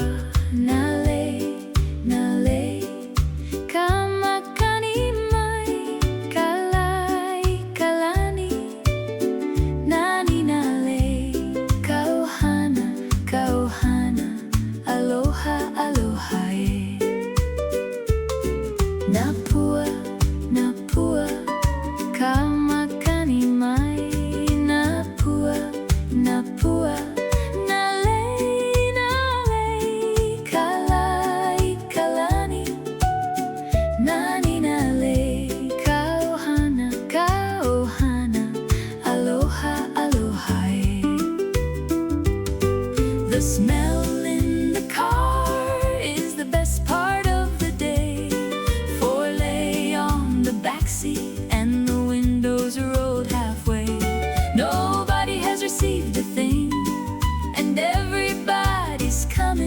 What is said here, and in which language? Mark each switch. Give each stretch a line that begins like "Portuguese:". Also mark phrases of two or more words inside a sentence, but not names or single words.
Hawaiian: nale, nale, kamakani mai, kalai, kalani, nani nale, kauhana, kauhana, aloha, aloha e. Napua, napua, kamakani mai, napua, napua, nale, nale, kalai, kalani, nani nale, kauhana, kauhana, aloha, aloha e.
English: The smell in the car is the best part of the day. Four lay on the backseat and the windows rolled halfway. Nobody has received a thing and everybody's coming.